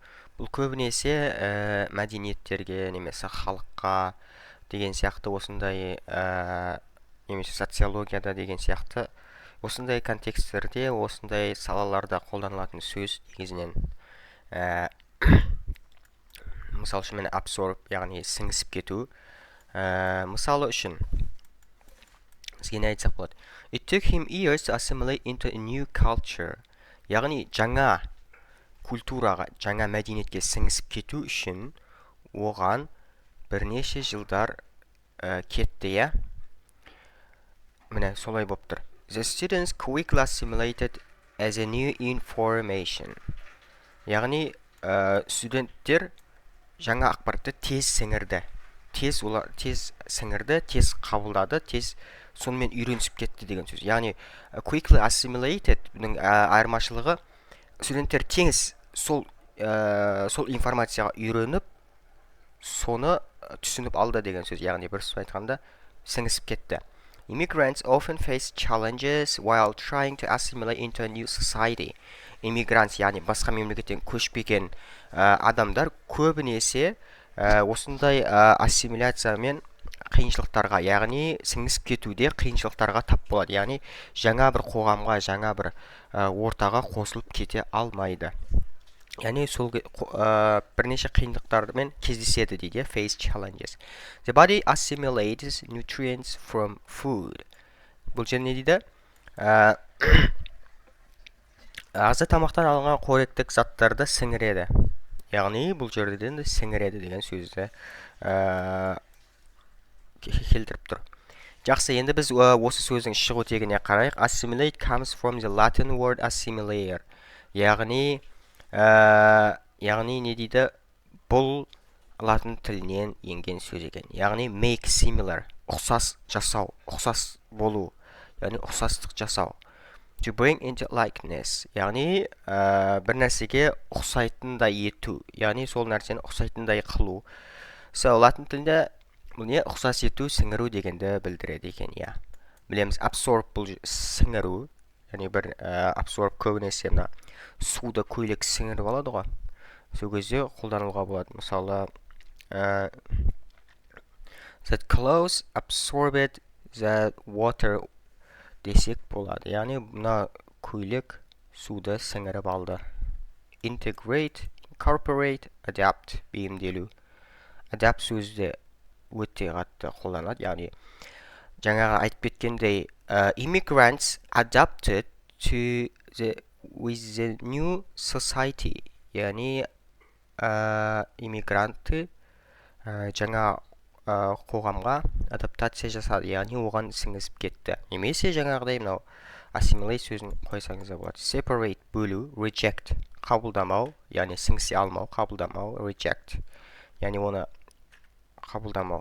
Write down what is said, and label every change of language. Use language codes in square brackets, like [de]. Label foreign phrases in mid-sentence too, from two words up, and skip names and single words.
[kk] Бұл көбінесе мәдениеттерге, немесе халыққа деген сияқты осындай, немесе социологияда деген сияқты осындай контексттерде, осындай салаларда қолданылатын сөз негізінен. Мысал үшін міне absorb, яғни сіңісіп кету. Мысалы үшін бізге не айтсақ болады? [en] It took him years to assimilate into a new culture. [kk] Яғни жаңа культураға, жаңа мәдениетке сіңісіп кету үшін оған бірнеше жылдар кетті, я? Міне солай болып тұр. [en] The students quickly assimilated as a new information. [kk] Яғни студенттер жаңа ақпаратты тез сіңірді. Тез сіңірді, тез қабылдады, тез сонымен үйренісіп кетті деген сөз. Яғни [en] quickly assimilated [kk] бұның айырмашылығы, студенттер теңіз сол информацияға үйреніп, соны түсініп алды деген сөз. Яғни бір сөз айтқанда сіңісіп кетті. [en] Immigrants often face challenges while trying to assimilate into a new society. Immigrants, [kk] яғни басқа мемлекеттен көшпеген адамдар көбінесе осындай ассимиляциямен қиыншылықтарға, яғни сіңісіп кетуде қиыншылықтарға тап болады. Яғни жаңа бір қоғамға, жаңа бір ортаға қосылып кете алмайды. Яғни сол бірнеше қиындықтармен кездеседі дейді, [en] face challenges. The body assimilates nutrients from food. [kk] Бұл жер не дейді? Ағза тамақтан алынған қоректік заттарды сіңіреді. Яғни бұл жерден сіңіреді деген сөзді келтіріп тұр. Жақсы, енді біз осы сөздің шығу тегіне қарайық. [en] Assimilate comes from the Latin word assimilare. [kk] Яғни не дейді? Бұл латын тілінен енген сөз екен. [en] Яғни make similar, [kk] ұқсас жасау, ұқсас болу, яғни ұқсастық жасау. [en] To bring into likeness, [kk] яғни бір нәрсеге ұқсайтындай ету, яғни сол нәрсені ұқсайтындай қылу. So, латын тілінде бұл не? Ұқсас ету, сіңіру дегенді білдіреді екен, я. Білеміз, absorb бұл сіңіру, яғни бір absorb көбінесе суды көйлек сіңіріп алады ғой. Сол кезде қолдануға болады. Мысалы, [en] that clothes absorbed the water [kk] десек болады. Яғни мына көйлек суды сіңіріп алды. [en] Integrate, incorporate, adapt, [kk] бейімделу. Adapt сөзде өте қатты қолданылады. Яғни жаңағы айтып кеткендей, [en] immigrants adapted to with the new society. [kk] Яғни иммигранты жаңа қоғамға адаптация жасады, яғни оған сіңісіп кетті. Немесе жаңағыдай мынау assimilate сөзін қойсаңыз болады. Separate, бөлу, reject, қабылдамау, яғни сіңісе алмау, қабылдамау, reject, яғни оны қабылдамау.